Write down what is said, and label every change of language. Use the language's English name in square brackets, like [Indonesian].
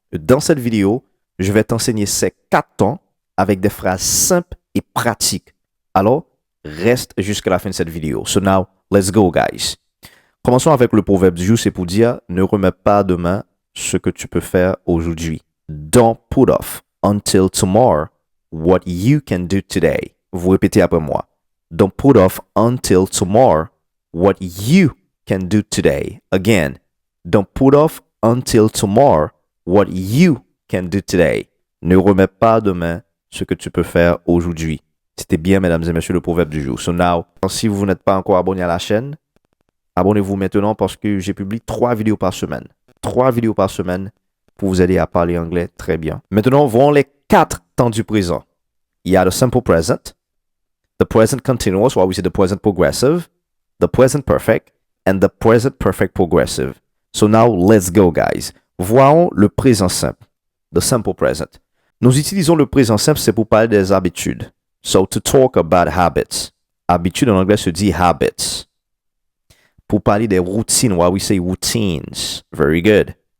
[French] Dans cette vidéo, je vais t'enseigner ces 4 temps avec des phrases simples et pratiques. Alors, reste jusqu'à la fin de cette vidéo. [English] So now, let's go, guys. [French] Commençons avec le proverbe du jour, c'est pour dire ne remets pas demain ce que tu peux faire aujourd'hui. [English] Don't put off until tomorrow what you can do today. [French] Vous répétez après moi. [English] Don't put off until tomorrow what you can do today. Again, don't put off until tomorrow what you can do today. [French] Ne remets pas demain ce que tu peux faire aujourd'hui. C'était bien, mesdames et messieurs, le proverbe du jour. So now, si vous n'êtes pas encore abonné à la chaîne, abonnez-vous maintenant parce que j'ai publié 3 vidéos par semaine. 3 vidéos par semaine pour vous aider à parler anglais très bien. Maintenant, voyons les 4 temps du présent. [English] Il y a le simple present, the present continuous, or we say the present progressive, the present perfect, and the present perfect progressive. So now, let's go, guys. [French] Voyons le présent simple, [English] the simple present. [French] Nous utilisons le présent simple, c'est pour parler des habitudes. [English] So, to talk about habits. [French] Habitude en anglais se dit habits. Pour parler des routines, [English] why we say routines. Very good.